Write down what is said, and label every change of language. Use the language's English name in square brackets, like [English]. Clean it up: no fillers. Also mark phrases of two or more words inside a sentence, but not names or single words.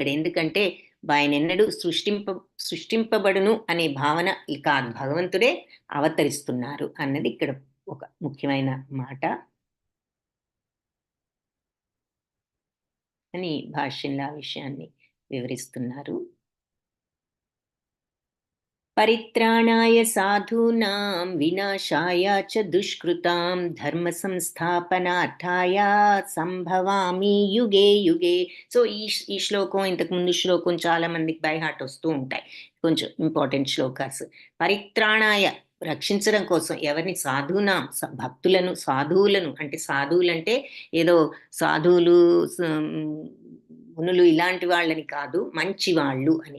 [Telugu] ఎందుకంటే ఆయన ఎన్నడూ సృష్టింపబడును అనే భావన కాదు, భగవంతుడే అవతరిస్తున్నారు అన్నది ఇక్కడ ఒక ముఖ్యమైన మాట అని భాష్యంలో ఆ విషయాన్ని వివరిస్తున్నారు. [Sanskrit] పరిత్రాణాయ సాధూనాం వినాశాయ చ దుష్కృతాం ధర్మ సంస్థాపనార్థాయ సంభవామి యుగే యుగే. [Telugu] సో ఈ శ్లోకం, ఇంతకు ముందు శ్లోకం చాలా మందికి [English] by heart [Telugu] వస్తూ ఉంటాయి, కొంచెం [English] important shlokas. [Telugu] పరిత్రాణాయ రక్షించడం కోసం ఎవరిని భక్తులను సాధువులను, అంటే సాధువులంటే ఏదో సాధువులు మునులు ఇలాంటి వాళ్ళని కాదు, మంచి వాళ్ళు అని.